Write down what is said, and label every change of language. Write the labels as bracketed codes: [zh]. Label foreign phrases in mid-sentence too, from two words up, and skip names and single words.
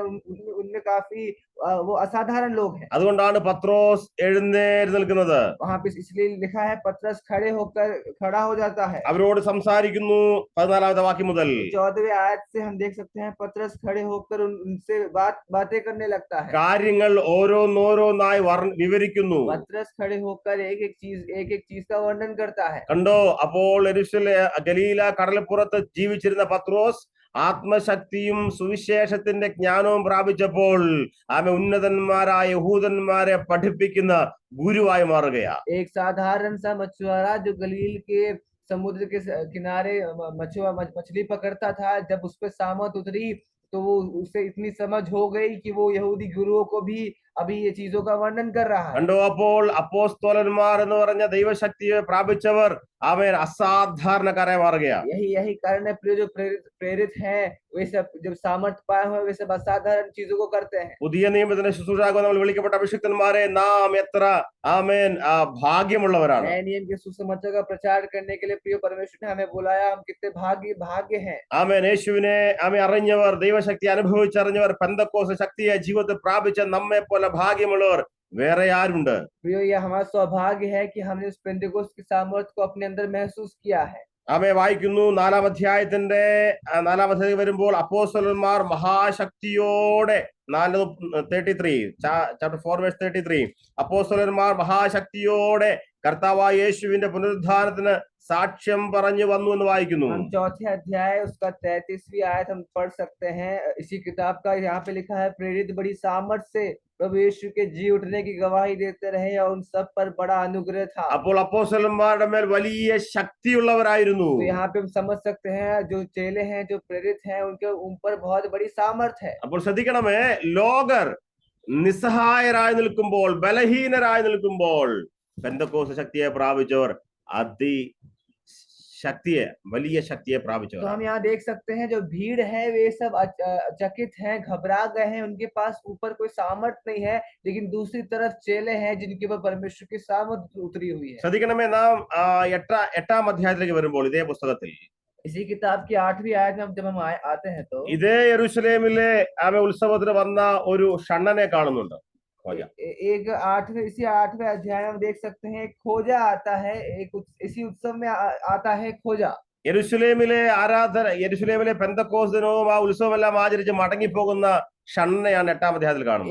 [hi] उनमें काफी वो असाधारण लोग हैं। [ml] അതുകൊണ്ടാണ് പത്രോസ് എഴുന്നേറ്റ് നിൽക്കുന്നത്. [hi] वहां पे इसलिए लिखा है पतरस खड़ा हो जाता है। [ml] അവരോട് സംസാരിക്കുന്നു. 14-ാമത്തെ വാക്യം മുതൽ [hi] 14वें आयत से हम देख सकते हैं पतरस खड़े होकर उनसे बातें करने लगता है। [ml] കാര്യങ്ങൾ ഓരോന്നോരോന്നായി വിവരിക്കുന്നു. [hi] पतरस खड़े होकर एक एक चीज का वर्णन करता है। [ml] കണ്ടോ, അപ്പോൾ ഗലീല കടൽപ്പുറത്ത് ജീവിച്ചിരുന്ന പത്രോസ് ആത്മശക്തിയും സുവിശേഷത്തിന്റെ ജ്ഞാനവും പ്രാപിച്ചപ്പോൾ ആമേ ഉന്നതന്മാരായ യഹൂദന്മാരെ പഠിപ്പിക്കുന്ന ഗുരുവായി മാറുകയാണ്. [hi] एक साधारण सा मछुआरा जो गलील के समुद्र के किनारे मछली पकड़ता था, जब उस पर सामत उतरी तो वो उसे इतनी समझ हो गई कि वो यहूदी गुरुओं को भी अभी ये चीजों का वर्णन कर रहा है। [ml] കണ്ടോ, അപ്പോൾ അപ്പോസ്തലന്മാർ എന്ന് പറഞ്ഞ ദൈവശക്തിയെ പ്രാപിച്ചവർ അവൻ അസാധാരണക്കാരായി മാറുകയാണ്. [hi] यही यही कारण है प्रिय, जो प्रेरित प्रेरित हैं वे सब जब सामर्थ पाए हुए वे सब असाधारण चीजों को करते हैं। [ml] പുതിയ നിയമത്തിന്റെ ശുശ്രൂഷാകുവാൻ നമ്മൾ വിളിക്കപ്പെട്ട അഭിഷിക്തന്മാരെ നാം എത്ര ആമേൻ ഭാഗ്യമുള്ളവരാണ്. [hi] नए नियम के सुसमाचार का प्रचार करने के लिए प्रिय परमेश्वर ने हमें बुलाया, हम कितने भाग्य हैं। [ml] ആമേൻ. യേശുവിനെ ആമേൻ അറിഞ്ഞവർ, ദൈവശക്തി അനുഭവിച്ചറിഞ്ഞവർ, പെന്തക്കോസ്ത് ശക്തിയെ ജീവിതത്തിൽ പ്രാപിച്ച നമ്മെ പോലെ ഭാഗ്യമുള്ളവർ വേറെ ആരുണ്ട്? [hi] प्रिय, यह हमारा सौभाग्य है कि हमने उस पेंटेकोस्त की सामर्थ को अपने अंदर महसूस किया है। [ml] ആമേൻ. വായിക്കുന്നു 4-ാം അധ്യായത്തിന്റെ 4-ാം അധ്യായം വരുമ്പോൾ അപ്പോസ്തലന്മാർ മഹാശക്തിയോടെ 4:33 [en] chapter 4 verse 33 [ml] അപ്പോസ്തലന്മാർ മഹാശക്തിയോടെ കർത്താവായ യേശുവിന്റെ പുനരുദ്ധാനത്തിന് സാക്ഷ്യം പറഞ്ഞു വന്നു എന്ന് വായിക്കുന്നു. [hi] हम चौथे अध्याय उसका 33वीं आयत हम पढ़ सकते हैं। इसी किताब का यहाँ पे लिखा है, प्रेरित बड़ी सामर्थ से प्रभु यीशु के जी उठने की गवाही देते रहे और उन सब पर बड़ा अनुग्रह था। [ml] അപ്പോൾ അപ്പോസ്തലന്മാരുടെ മേൽ വലിയ ശക്തിയുള്ളവരായിരുന്നു. [hi] तो यहाँ पे हम समझ सकते हैं जो चेले हैं, जो प्रेरित हैं, उनके ऊपर बहुत बड़ी सामर्थ है। [ml] അപ്പോൾ ശ്രദ്ധിക്കണമേ, ലോകർ നിസ്സഹായരായി നിൽക്കുമ്പോൾ, ബലഹീനരായി നിൽക്കുമ്പോൾ പെന്തക്കോസ്ത് ശക്തിയെ പ്രാപിച്ചവർ ശക്തിയെ, വലിയ ശക്തിയെ പ്രാപിച്ചവർ. [hi] तो हम यहाँ देख सकते हैं जो भीड़ है वे सब चकित हैं, घबरा गए हैं, उनके पास ऊपर कोई सामर्थ नहीं है, लेकिन दूसरी तरफ चेले हैं जिनके ऊपर परमेश्वर की सामर्थ उतरी हुई है। [ml] ശ്രദ്ധിക്കണമേ, നാം 8-ാം അധ്യായത്തിലേക്ക് വരുമ്പോൾ ഇതേ പുസ്തകത്തിൽ [hi] इसी किताब की 8वीं आयत में जब हम आते हैं तो [ml] ഇതേ യെരൂശലേമിലെ ഉത്സവത്തിന് വന്ന ഒരു ഷണ്ണനെ കാണുന്നുണ്ട്. [hi] एक 8वें अध्याय में देख सकते हैं एक खोजा आता है, इसी उत्सव में आता है खोजा। [ml] യെരൂശലേമിലെ യെരൂശലേമിലെ പെന്തക്കോസ്തിനവും ആ ഉത്സവമെല്ലാം ആചരിച്ച് മടങ്ങിപ്പോകുന്ന ഷണ്ണനെയാണ് 8-ാം അധ്യായത്തിൽ കാണുന്നത്.